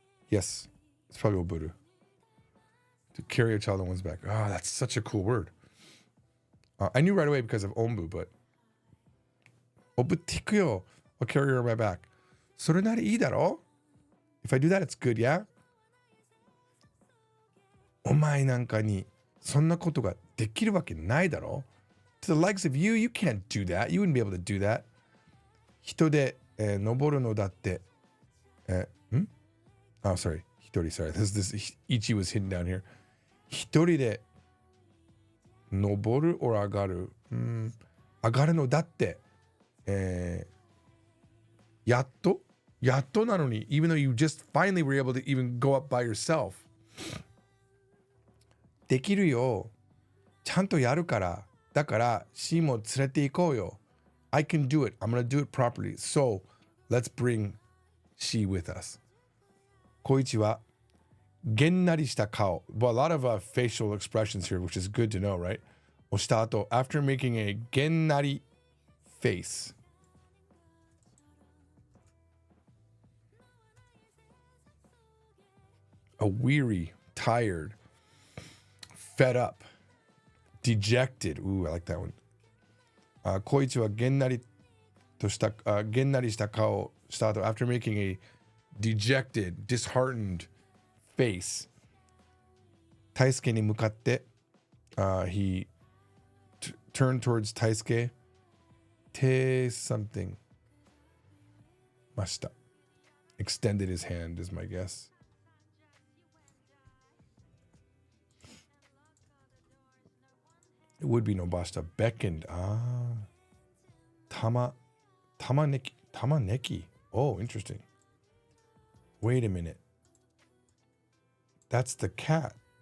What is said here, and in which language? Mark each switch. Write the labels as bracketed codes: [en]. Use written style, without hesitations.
[en] Yes, it's probably oburu. To carry a child on one's back. Ah, that's such a cool word. I knew right away because of ombu, but obutiku yo. I'll carry her on my back. [ja] それならいいだろ? [en] If I do that, it's good, yeah? [ja] お前なんかにそんなことができるわけないだろ [en] To the likes of you, you can't do that. You wouldn't be able to do that. [ja] 人で、登るのだって、 [en] Oh, sorry. [ja] 一人, [en] sorry. This Ichi was hidden down here. [ja] 一人で登る [en] or [ja] 上がる、上がるのだって、やっとなのに [en] even though you just finally were able to even go up by yourself. [ja] できるよ。ちゃんとやるから。だから、C も連れて行こうよ。 [en] I can do it. I'm going to do it properly. So, let's bring she with us. [ja] 小一は、げんなりした顔。 [en] Well, a lot of facial expressions here, which is good to know, right? [ja] をした後、 [en] after making a げんなり face. A weary, tired, fed up, dejected. Ooh, I like that one. [ja] 小一はげんなりした顔をした後 [en] after making a dejected, disheartened face. [ja] 大輔に向かって、 [en] he turned towards 大輔。 [ja] 手 something ました。 [en] Extended his hand is my guess. It would be nobashita. Beckoned. Tamaneki. Oh, interesting. Wait a minute. That's the cat.